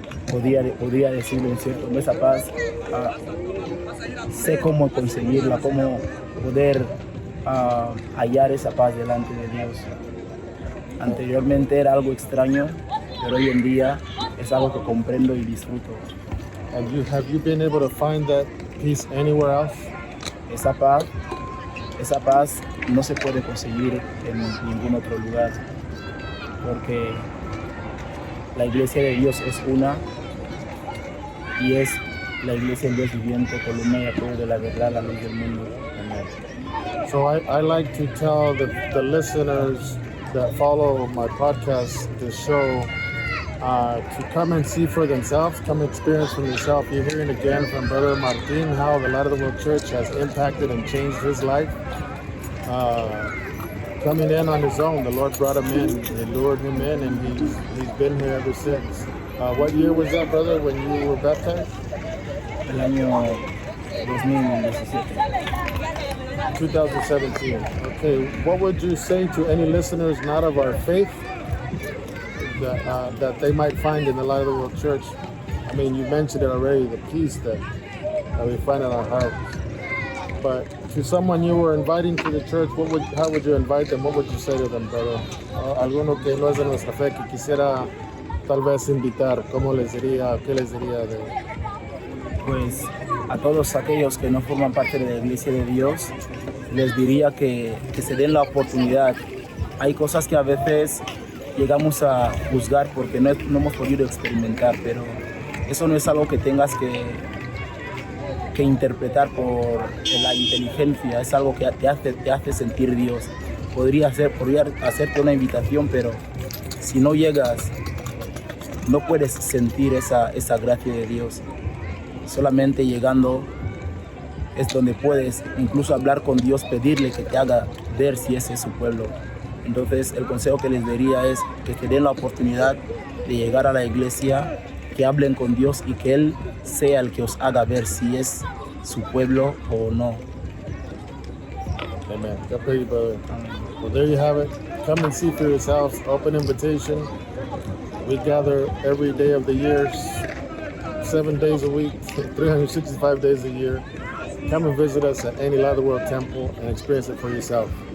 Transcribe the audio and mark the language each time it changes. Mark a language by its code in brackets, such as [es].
[es] Podría decirlo en cierto, esa paz sé cómo conseguirla, cómo poder hallar esa paz delante de Dios. Anteriormente era algo extraño, pero hoy en día es algo que comprendo y disfruto. [en] And have you been able to find that peace anywhere else? [es] Esa paz no se puede conseguir en ningún otro lugar. porque la iglesia de Dios es una y es la iglesia del Dios viviente, columna y apoyo de la verdad, la luz del mundo. Amén. [en] So I like to tell the listeners that follow my podcast, the show, to come and see for themselves, come experience for yourself. You're hearing again from Brother Martin how the Light of the World Church has impacted and changed his life. Coming in on his own, the Lord brought him in, He lured him in, and he's been here ever since. What year was that, brother, when you were baptized? [es] El año 2017. 2017. [en] Okay, what would you say to any listeners not of our faith that they might find in the Light of the World Church? I mean, you mentioned it already, the peace that we find in our hearts. But to someone you were inviting to the church, how would you invite them? What would you say to them, brother? [es] Alguno que no es de nuestra fe, que quisiera tal vez invitar, ¿cómo les diría, qué les diría de...? Pues a todos aquellos que no forman parte de la iglesia de Dios, les diría que se den la oportunidad. Hay cosas que a veces llegamos a juzgar porque no hemos podido experimentar, pero eso no es algo que tengas que interpretar por la inteligencia, es algo que te hace sentir Dios. Podría hacerte una invitación, pero si no llegas, no puedes sentir esa gracia de Dios. Solamente llegando es donde puedes incluso hablar con Dios, pedirle que te haga ver si ese es su pueblo. Entonces el consejo que les daría es que te den la oportunidad de llegar a la iglesia, que hablen con Dios y que Él sea el que os haga ver si es su pueblo o no. [en] Amen. God bless you, brother. Well, there you have it. Come and see for yourselves. Open invitation. We gather every day of the year, 7 days a week, 365 days a year. Come and visit us at any Light of the World Temple and experience it for yourself.